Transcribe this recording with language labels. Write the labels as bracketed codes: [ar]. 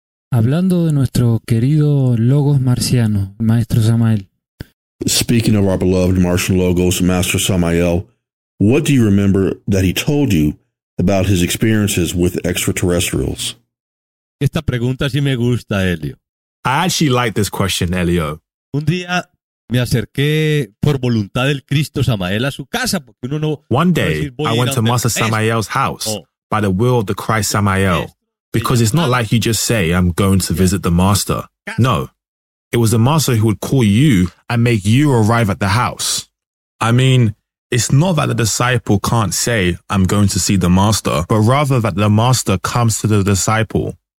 [es] Hablando de nuestro querido Logos Marciano, Maestro Samael. [en] Speaking of our beloved Martian Logos, Master Samael, what do you remember that he told you about his experiences with extraterrestrials? [es] Esta pregunta sí me gusta, Elio. [en] I actually like this question, Elio. [es] Un día me acerqué por voluntad del Cristo Samael a su casa porque uno no. [en] One day, I went to Master Samael's house by the will of the Christ Samael. Because it's not like you just say, I'm going to visit the master. No, it was the master who would call you and make you arrive at the house. I mean, it's not that the disciple can't say, I'm going to see the master, but rather that the master comes to the disciple.